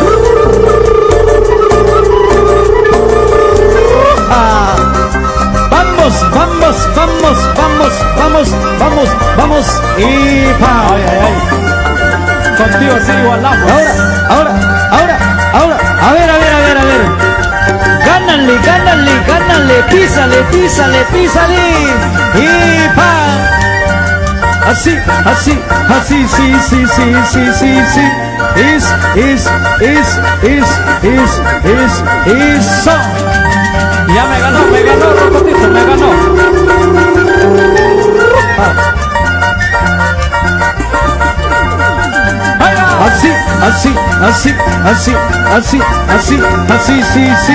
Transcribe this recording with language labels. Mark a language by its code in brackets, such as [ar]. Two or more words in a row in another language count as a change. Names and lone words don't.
[es] Vamos, vamos, vamos, vamos, vamos, vamos, vamos. Y pa. Ay, ay, ay. Contigo sí igualamos. Ahora. A ver. Gánale, gánale, gánale. Písale, písale, písale. Y pa. Así, sí. Eso. Ya me ganó, Rocotito, me ganó. Así, sí.